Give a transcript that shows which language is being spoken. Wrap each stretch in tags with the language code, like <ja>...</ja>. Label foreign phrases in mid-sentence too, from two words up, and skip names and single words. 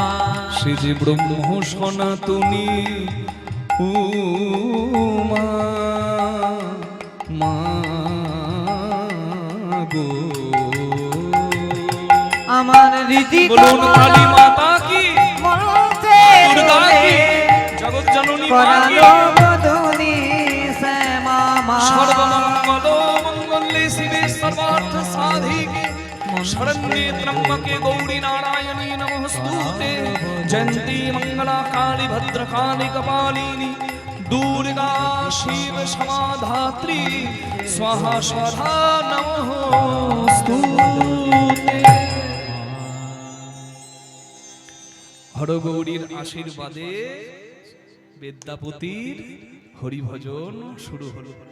<bn>সে যে ব্রহ্ম সনাতনী উমা মা গো আমার রীতি বলুন কালী মাতা কি মঞ্চে দুর্গা দোলে কি জগৎ জননী মা কি করালো বধূনি শ্যামা মা</bn> <sa>সর্বমঙ্গল মঙ্গলে শিবে সর্বার্থ সাধিকে শরণ্যে ত্র্যম্বকে গৌরী নারায়ণী নমস্তুতে জয়ন্তি মঙ্গলা কালী ভদ্রকালী কপালিনী দুর্गा শিব সমাধাত্রী স্বাহা স্বাধা</sa> <bn>নমস্তুতে হরগৌরীর আশীর্বাদে বিদ্যাপতির হরিভজন শুরু হলো।</bn>